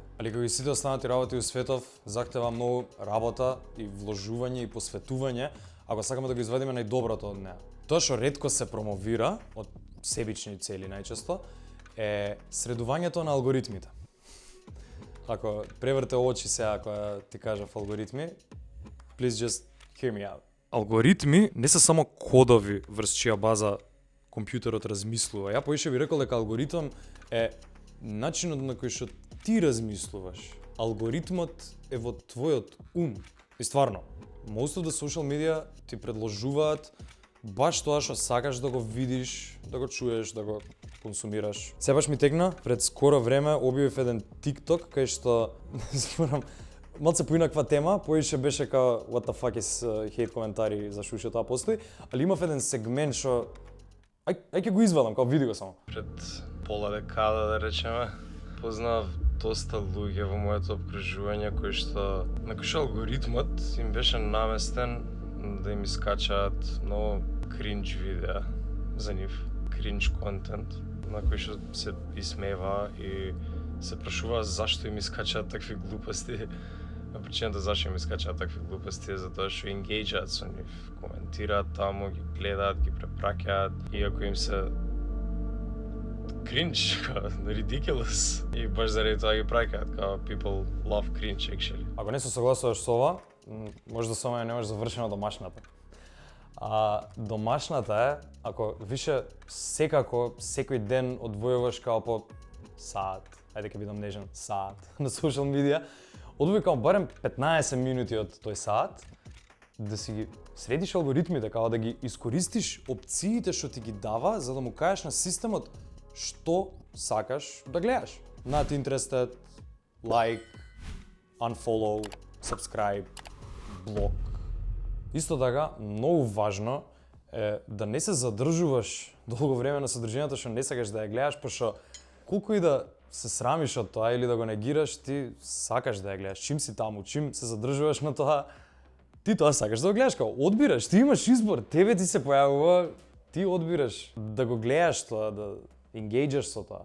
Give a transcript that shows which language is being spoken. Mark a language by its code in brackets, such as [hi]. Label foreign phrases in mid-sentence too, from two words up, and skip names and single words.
[mk] Али како и сите останати работи у светов, захтева многу работа и вложување и посветување, ако сакаме да го извадиме најдоброто од неа. Тоа што ретко се промовира, од себични цели најчесто, е средувањето на алгоритмите. Ако преврте очи сега кога ти кажав алгоритми, [en] please just hear me out. [mk] Алгоритми не се само кодови врз чија база компјутерот размислува. Ја поише би рекол дека алгоритм е начинот на кој што ти размислуваш. Алгоритмот е во твојот ум. И стварно, [en] most of the social media [mk] ти предложуваат баш тоа што сакаш да го видиш, да го чуеш, да го консумираш. Себаш ми текна, пред скоро време објавив еден TikTok кај што зборам малце поинаква тема, поише беше као [en] what the fuck is hate [mk] коментари за шо тоа постои, али имав еден сегмент што Ај ќе го извадам, као види го само. Пред пола декада, да речеме, познав доста луѓе во моето обкружување на кои што алгоритмот им беше наместен да им искачаат многу кринж видеа за нив, [en] cringe content, [mk] на кои што се исмева и се прашува зашто им искачаат такви глупости. А причината зашто им искачаат такви глупости е затоа што енгејџаат со нив, коментираат таму, ги гледаат, ги препраќаат и ако им се [en] cringe, ridiculous, [mk] и баш заради тоа ги праќаат, као [en] people love cringe actually. [mk] Ако не се согласуваш со ова, може да само немаш завршена домашната. Домашната е, ако више секако, секој ден одвојуваш као по саат, ајде ќе бидам нежен, саат на [en] social media, [mk] одвој као барем 15 минути од тој саат, да си ги средиш алгоритмите, као да ги искористиш опциите што ти ги дава, за да му кажеш на системот што сакаш да гледаш. [en] Not interested, like, unfollow, subscribe, [mk] блок. Исто така, многу важно е да не се задржуваш долго време на содржината што не сакаш да ја гледаш, пошто колку и да се срамиш од тоа или да го негираш, ти сакаш да ја гледаш. Чим си таму, чим се задржуваш на тоа, ти тоа сакаш да го гледаш, као одбираш, ти имаш избор, тебе ти се појавува, ти одбираш да го гледаш тоа, да енгејџаш со тоа.